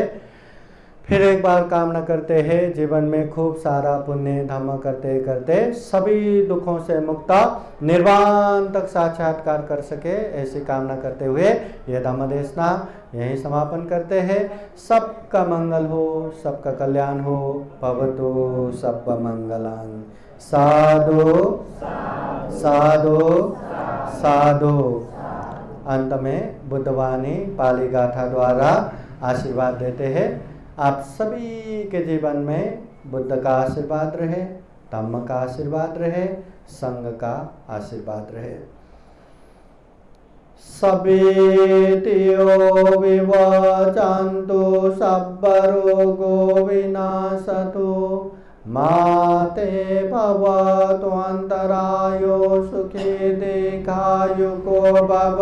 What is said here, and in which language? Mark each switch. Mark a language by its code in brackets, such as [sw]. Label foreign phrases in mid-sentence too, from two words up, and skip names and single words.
[hi] फिर एक बार कामना करते हैं जीवन में खूब सारा पुण्य धर्म करते करते सभी दुखों से मुक्त निर्वाण तक साक्षात्कार कर सके, ऐसी कामना करते हुए यह धम्म देशना यही समापन करते हैं। सबका मंगल हो, सबका कल्याण हो। [pi] भवतु सब्ब मंगलं। साधु साधु साधु। [hi] अंत में बुद्धवाणी पाली गाथा द्वारा आशीर्वाद देते हैं। आप सभी के जीवन में बुद्ध का आशीर्वाद रहे, धम्म का आशीर्वाद रहे, संघ का आशीर्वाद रहे। [pi] सभेतियो विवचन्तु सब्बरोगो विनाशतु माते भवतु अन्तरायो सुखी दीर्घायुको भव।